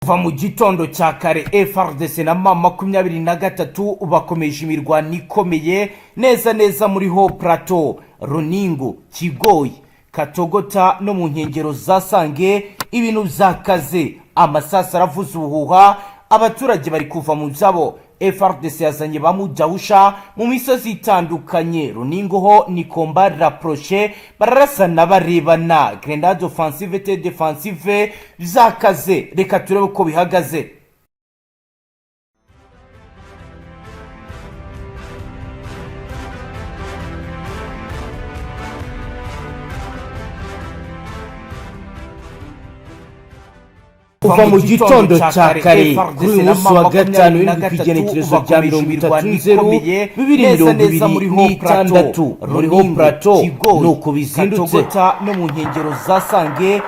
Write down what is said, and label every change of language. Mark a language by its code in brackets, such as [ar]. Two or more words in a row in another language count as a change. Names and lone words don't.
[rw] Kuva mu gitondo cya kare Fardc na M23 bakomeje imirwano ikomeye neza muri ho plateau Runingu, Kigoyi, Katogota no mu nkengero za Sange. Ibintu byakaze, amasasa aravuza ubuhuha, abaturage bari kuva mu byabo. Fardc yazanye bamujahusha mu misozi itandukanye. Runingu ho ni [fr] combat rapproché, [rw] bararasana barebana, [fr] grenade offensive et défensive [rw] byakaze. Reka turebe uko bihagaze. Kuva mu gitondo cya kare kuri uyu munsi wa gatanu w'igenekerezo rya 2020 muri ho plateau nuko bizindutse no mu nkengero za Sange.